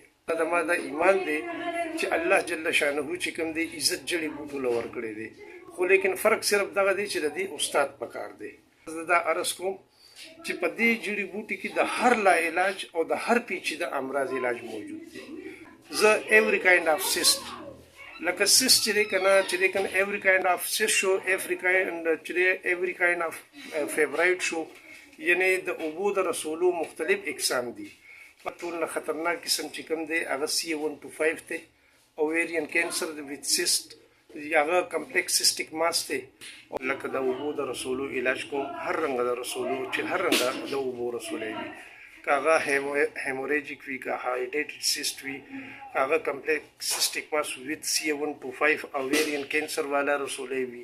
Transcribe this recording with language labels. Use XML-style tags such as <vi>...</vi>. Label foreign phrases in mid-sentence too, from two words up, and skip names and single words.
<ps>دا ما دا ایمان دی چې الله جل شانه چې کوم دی عزت جړی بوټو له ورکړی دی، خو لیکن فرق صرف دغه دی چې د دې استاد پکار دی. زه دا عرض کوم چې په دې جړی بوټي کې د هر لا علاج او د هر پیچیده امراض علاج موجود دی. زه</ps> <en>every kind of cyst</en> <ps>لکه cyst چې دی کنه</ps> <en>every kind of cyst</en> <ps>شو،</ps> <en>every kind of fibroid</en> <ps>شو، یعنی د اوبو د رسولو مختلف اقسام دي. په ټول نه خطرناک قسم چې کوم دی هغه C125 دی،</ps> <en>ovarian cancer with cyst,</en> <ps>هغه</ps> <en>complex cystic mass</en> <ps>دی. لکه د اوبو د رسولو علاج کوم، هر رنګه د رسولو چې هر رنګه د اوبو رسولی وي، که هغه هیموریجیک وي، که</ps> <en>hydrated cyst</en> <ps>وي، که هغه</ps> <en>complex cystic mass with C125 ovarian cancer</en> <ps>والا رسولی وي.</ps>